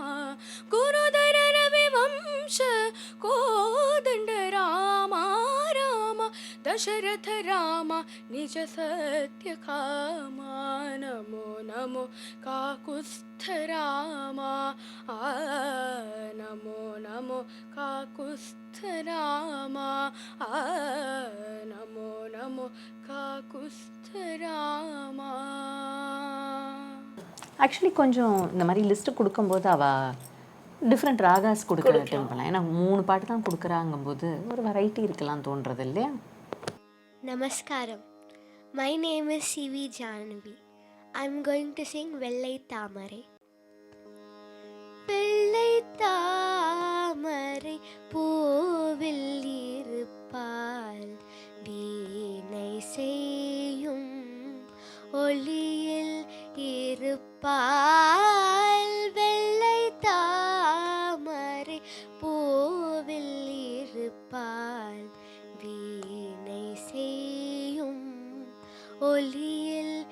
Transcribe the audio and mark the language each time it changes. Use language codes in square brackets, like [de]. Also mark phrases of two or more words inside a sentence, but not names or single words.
[kn] ಗುರುಧರ ರವಿವಂಶ ಕೋದಂಡ ರಾಮ ರಾಮ ದಶರಥ ರಾಮ ನಿಜ ಸತ್ಯ ಕಾಮ ನಮೋ ನಮೋ ಕಾಕುಸ್ಥ ರಾಮ ಆ ನಮೋ ನಮೋ ಕಾಕುಸ್ಥ ರಾಮ ಆ ನಮೋ ನಮೋ ಕಾಕುಸ್ಥ ರಾಮ. [ta] ஆக்சுவலி கொஞ்சம் இந்த மாதிரி லிஸ்ட்டு கொடுக்கும்போது அவள் [en] different ragas [ta] கொடுக்க அட்டன் பண்ணலாம். ஏன்னா 3 பாட்டு தான் கொடுக்குறாங்கும்போது ஒரு வெரைட்டி இருக்கலாம் தோன்றது இல்லையா? [en] Namaskaram. My name is C.V. Janavi. I'm going to sing Vellai Thamare. [ta] வெள்ளை தாமரை பூவில் இருப்பாள் வீணை செய்யும் ஒளியில் இருப்பாள் வெள்ளை தாமரை பூவில் இருப்பாள் வீணை செய்யும் ஒளியில்